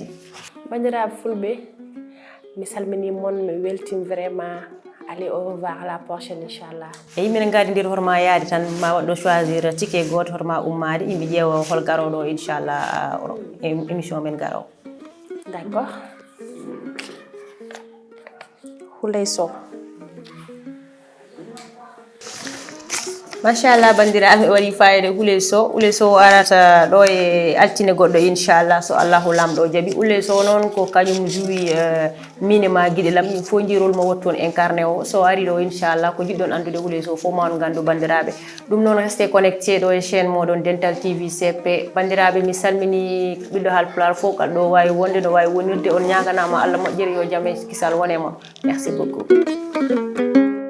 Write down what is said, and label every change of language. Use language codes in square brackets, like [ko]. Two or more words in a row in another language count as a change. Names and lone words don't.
[ff] bandiraɓe fulɓe mi salmini mon mi weltima [fr] vraiment allez au revoir à la prochaine [ff] inchallah e min gadi ndir horma yaade tan ma wadɗo [fr] choisir ticket [ff] goto horma ummade yimɓe ƴeewa hol garoɗo inchallah émission men garowo d'accord Houleye Sow machallah bandiraɓe waɗi fayida Houleye Sow arata ɗo e altine goɗɗo inchallah so allahu lamɗo jaaɓi Houleye Sow noon ko kañum juwi minima guiɗe lam ɗum fo jirol mo woni toon incarné o so ari ɗo inchallah ko jiɗɗon andude Houleye Sow fof ma on gandu bandiraɓe ɗum noon [fr] reste connecté [ff] ɗo e chaîne moɗon Dental TV CP bandiraɓe mi salmini ɓiɗɗo Haalpulaar fof kala ɗo wawi wonde no wawi wonirde on ñaganama Allah moƴƴere yo jaam e kisal wone moon [fr] merci beaucoup